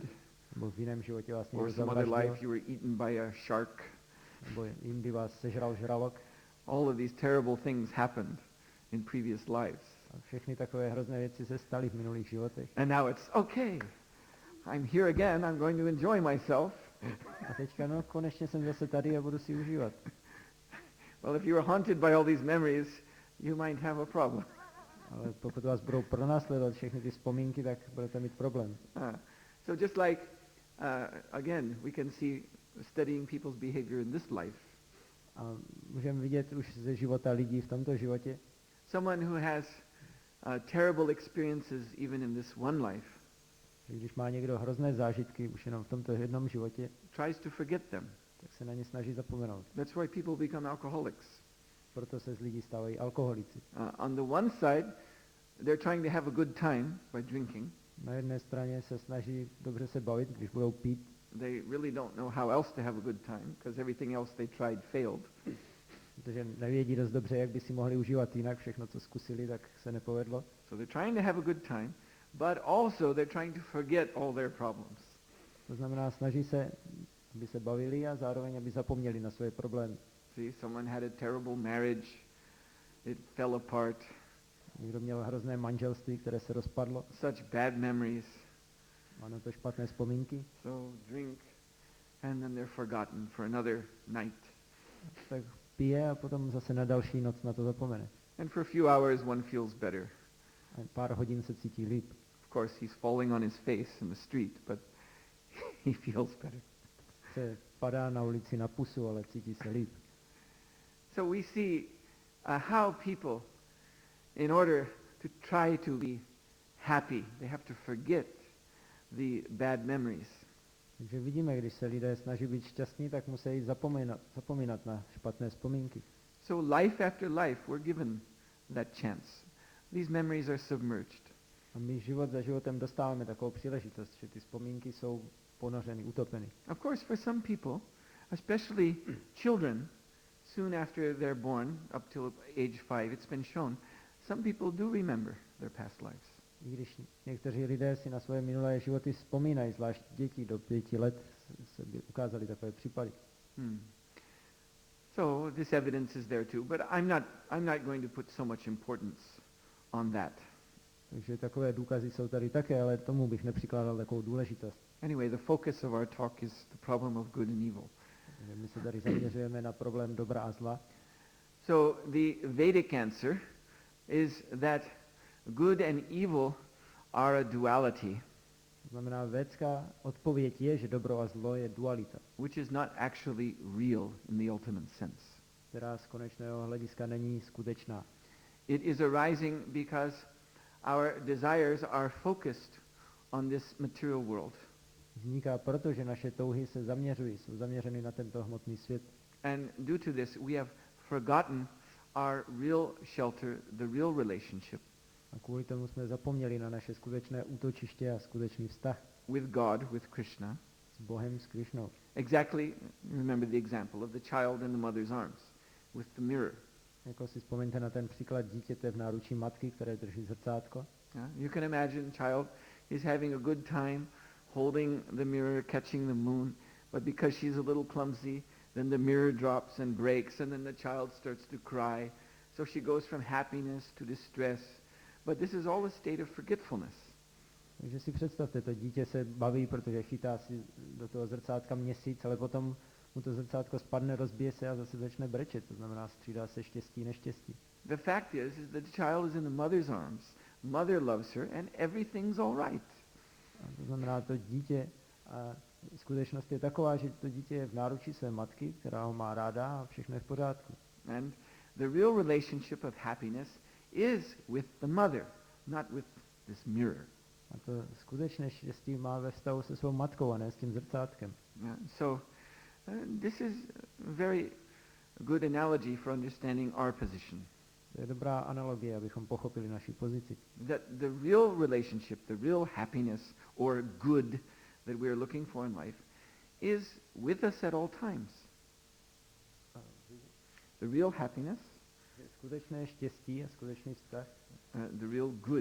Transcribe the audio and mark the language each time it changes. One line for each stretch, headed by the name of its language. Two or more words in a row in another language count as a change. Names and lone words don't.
Czech: Nebo v jiném životě vás
English: Or
Czech: někdo
English: some other
Czech: zavraždil.
English: life you were eaten by a shark.
Czech: Nebo jindy vás sežral žralok.
English: All of these terrible things happened in previous lives.
Czech: A všechny takové hrozné věci se staly v minulých životech.
English: And now it's okay. I'm here again. I'm going to enjoy myself.
Czech: A teďka, no, konečně jsem zase tady a budu si užívat.
English: Well, if you are haunted by all these memories, you might have a problem.
Czech: Ale pokud vás budou pronásledovat všechny ty vzpomínky, tak budete mít problém.
English: So just like, again, we can see studying people's behavior in this life.
Czech: A můžeme vidět už ze života lidí v tomto životě.
English: Someone who has terrible experiences even in this one life
Czech: Když má někdo hrozné zážitky už jenom v tomto jednom životě,
English: tries to forget them.
Czech: tak se na ně snaží zapomenout.
English: That's why people become alcoholics.
Czech: Proto se z lidí stávají alkoholici.
English: On the one side, they're trying to have a good time by drinking.
Czech: Na jedné straně se snaží dobře se bavit, když budou pít.
English: They really don't know how else to have a good time because everything else they tried failed.
Czech: Protože nevědí dost dobře, jak by si mohli užívat jinak, všechno, co zkusili, tak se nepovedlo.
English: So they're trying to have a good time, but also they're trying to forget all their problems.
Czech: To znamená, snaží se, aby se bavili a zároveň, aby zapomněli na své problémy.
English: See, someone had a terrible marriage, it fell apart,
Czech: Někdo měl hrozné manželství, které se rozpadlo,
English: such bad memories.
Czech: má na to špatné vzpomínky,
English: So drink, and then they're forgotten for another night.
Czech: tak pije a potom zase na další noc na to zapomene.
English: And for a few hours one feels better.
Czech: A pár hodin se cítí líp.
English: Of course, he's falling on his face in the street, but he feels better.
Czech: Se padá na ulici na pusu, ale cítí se líp.
English: So we see how people, in order to try to be happy, they have to forget the bad memories.
Czech: Takže vidíme, když se lidé snaží být šťastní, tak musí zapomínat na špatné vzpomínky.
English: So life after life, we're given that chance. These memories are submerged.
Czech: A my život za životem dostáváme takovou příležitost, že ty vzpomínky jsou ponořeny, utopeny.
English: Of course, for some people, especially children, soon after they're born, up till age 5, it's been shown, some people do remember their past lives.
Czech: I když někteří lidé si na svoje minulé životy vzpomínají, zvlášť děti do 5 let se ukázaly takové případy.
English: So this evidence is there too, but I'm not going to put so much importance on that.
Czech: Takže takové důkazy jsou tady také, ale tomu bych nepřikládal takovou důležitost.
English: Anyway, the focus of our talk is the problem of good and evil.
Czech: Takže my se tady zaměřujeme na problém dobra a zla.
English: So the Vedic answer is that good and evil are a duality,
Czech: To znamená, védská odpověď je, že dobro a zlo je dualita,
English: which is not actually real in the ultimate sense.
Czech: která z konečného hlediska není skutečná.
English: It is arising because our desires are focused on this material world.
Czech: Vzniká proto, že naše touhy se zaměřují, jsou zaměřeny na tento hmotný svět.
English: And due to this, we have forgotten our real shelter, the real relationship
Czech: A kvůli tomu jsme zapomněli na naše skutečné útočiště a skutečný vztah
English: with God, with Krishna.
Czech: s Bohem, s Krišnou.
English: Exactly, remember the example of the child in the mother's arms with the mirror.
Czech: Jako si vzpomeňte na ten příklad dítěte v náručí matky, které drží zrcátko.
English: You can imagine child is having a good time holding the mirror, catching the moon, but because she's a little clumsy, then the mirror drops and breaks, and then the child starts to cry. So she goes from happiness to distress. But this is all a state of forgetfulness.
Czech: Takže si představte, to dítě se baví, protože chytá si do toho zrcátka měsíc, ale potom mu to zrcátko spadne, rozbije se a zase začne brečet. To znamená, střídá se štěstí, neštěstí.
English: The fact is that the child is in the mother's arms. Mother loves her, and everything's all right.
Czech: A to znamená, to dítě, a skutečnost je taková, že to dítě je v náručí své matky, která ho má ráda a všechno je v pořádku.
English: And the real relationship of happiness is with the mother, not with this mirror.
Czech: A to skutečné štěstí má ve vztahu se svou matkou a ne s tím zrcátkem.
English: So this is a very good analogy for understanding our position.
Czech: To je dobrá analogie, abychom pochopili naši pozici.
English: That the real relationship, the real happiness or good that we are looking for in life is with us at all times. The real happiness
Czech: Skutečné štěstí a skutečný vztah,
English: the real good,